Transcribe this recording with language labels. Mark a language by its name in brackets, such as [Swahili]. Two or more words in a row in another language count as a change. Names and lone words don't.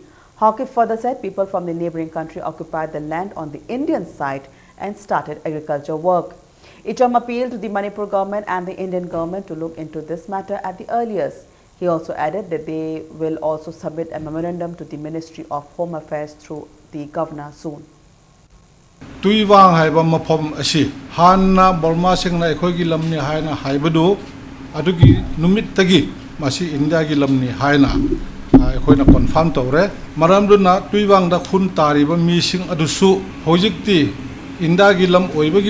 [English] Hawkip further said people from the neighboring country occupied the land on the Indian side and started agriculture work. Ichom appealed to the Manipur government and the Indian government to look into this matter at the earliest. He also added that they will also submit a memorandum to the Ministry of Home Affairs through the governor soon. [Manipuri] Tuiwang haiba mafom asi hanna Burma singna ekhogi lamni haina haibadu adugi numit tagi masi India gi lamni haina ekhoina confirm tawre maramduna tuiwang da khun tariba mi sing adusu hojikti India gi lam oibagi